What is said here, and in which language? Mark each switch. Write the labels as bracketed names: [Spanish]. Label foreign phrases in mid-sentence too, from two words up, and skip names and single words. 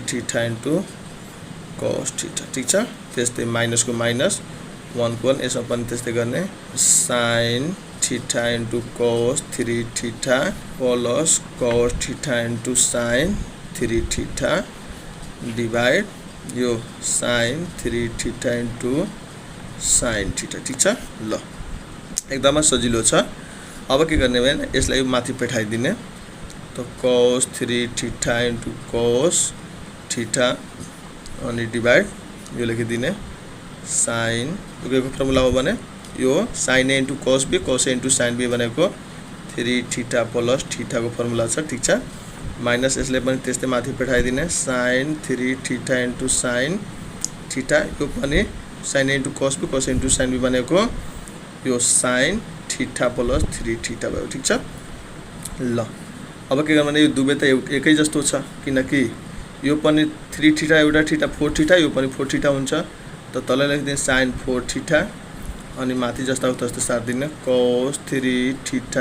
[Nepali] थीटा इन्टु cos थीटा ठीक छ त्यस्तै माइनस को माइनस 1 को 1 यसमा पनि त्यस्तै गर्ने sin थीटा इन्टु cos 3 थीटा प्लस cos थीटा इन्टु sin 3 थीटा डिवाइड यो sin 3 थीटा इन्टु sin थीटा ठीक छ ल एकदमै सजिलो छ अब के गर्ने भने यसलाई माथि पठाइदिने त cos 3 थीटा इन्टु cos थीटा अनि डिवाइड यो लेखिदिने sin यो को फर्मुला हो भने यो sin a इन्टु cos b cos a इन्टु sin b भनेको 3 थीटा प्लस थीटा को फर्मुला छ ठीक छ माइनस यसले पनि त्यस्तै माथि पठाइदिने sin 3 थीटा इन्टु sin थीटा यो पनि sin a इन्टु cos b cos a इन्टु sin b भनेको यो sin थीटा प्लस 3 थीटा भयो ठीक छ ल अब के गर्ने यो दुवै त एकै जस्तो छ किनकि यो पनि 3 थीटा एउटा थीटा 4 थीटा यो पनि 4 थीटा हुन्छ त तल लेख्दिने sin 4 थीटा अनि माथि जस्ताको तस्तै सार्दिने cos 3 थीटा